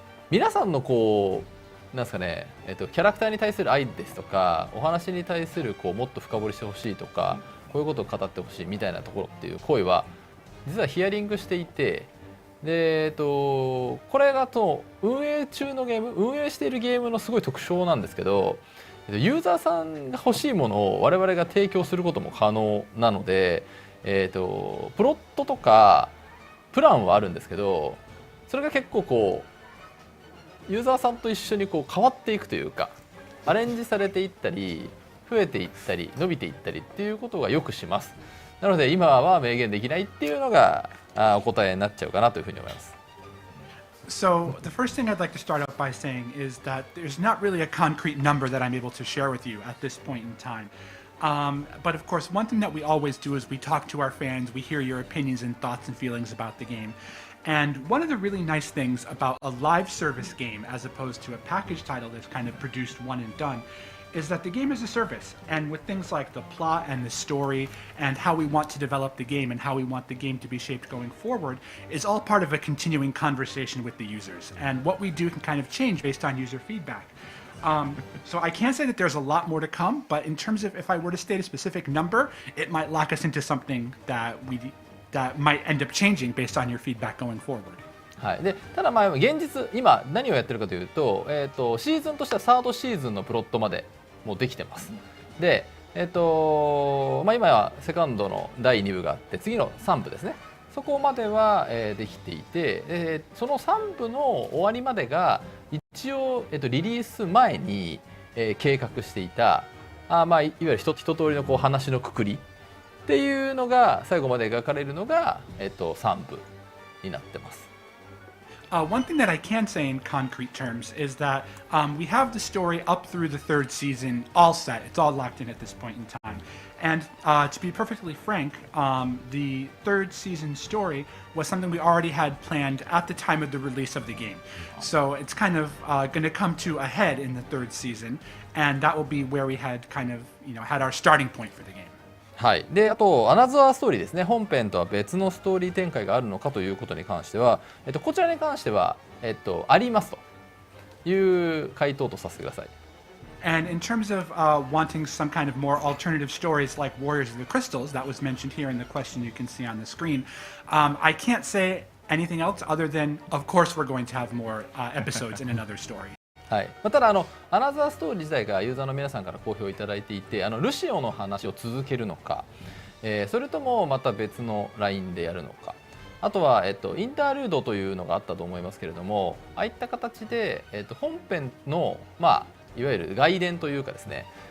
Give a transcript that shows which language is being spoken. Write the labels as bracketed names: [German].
[Japanese] 皆さんのなんですかね、キャラクターに対する愛ですとか、お話に対するもっと深掘りしてほしいとか、こういうことを語ってほしいみたいなところっていう声は実はヒアリングしていて、でこれが運営中のゲーム、運営しているゲームのすごい特徴なんですけど、ユーザーさんが欲しいものを我々が提供することも可能なので、プロットとかプランはあるんですけど、それが結構ユーザーさんと一緒に変わっていくというか、アレンジされていったり増えていったり伸びていったりっていうことがよくします。なので今は明言できないっていうのがお答えになっちゃうかなというふうに思います。 [English] So the first thing I'd like to start out by saying is that there's not really a concrete number that I'm able to share with you at this point in time. But of course, one thing that we always do is we talk to our fans, we hear your opinions and thoughts and feelings about the game. And one of the really nice things about a live service game, as opposed to a package title that's kind of produced one and done, is that the game is a service. And with things like the plot and the story and how we want to develop the game and how we want the game to be shaped going forward is all part of a continuing conversation with the users. And what we do can kind of change based on user feedback. So I can't say that there's a lot more to come, but in terms of if I were to state a specific number, it might lock us into something that might end up changing based on your feedback going forward. [Japanese] はい、でただ現実今何をやってるかというと、シーズンとしてはサードシーズンのプロットまでもうできてます。で、今はセカンドの第2部があって次の3部ですね。そこまでは、できていて、その3部の終わりまでが一応、リリース前に、計画していたいわゆる一通りの話のくくりっていうのが最後まで描かれるのが、3部になってます。 [English] One thing that I can say in concrete terms is that we have the story up through the third season all set. It's all locked in at this point in time. And to be perfectly frank, the third season story was something we already had planned at the time of the release of the game. So it's kind of going to come to a head in the third season, and that will be where we had kind of, had our starting point for the game. [Japanese] はい、であとアナザーストーリーですね。本編とは別のストーリー展開があるのかということに関しては、こちらに関しては、ありますという回答とさせてください。 [English] And in terms of wanting some kind of more alternative stories like Warriors of the Crystals, that was mentioned here in the question you can see on the screen, I can't say anything else other than, of course, we're going to have more episodes in another story. [Japanese] はい、ただアナザーストーリー自体がユーザーの皆さんから好評いただいていて、ルシオの話を続けるのか、それともまた別のラインでやるのか、あとは、インタールードというのがあったと思いますけれども、ああいった形で、本編の、いわゆる外伝というかですね、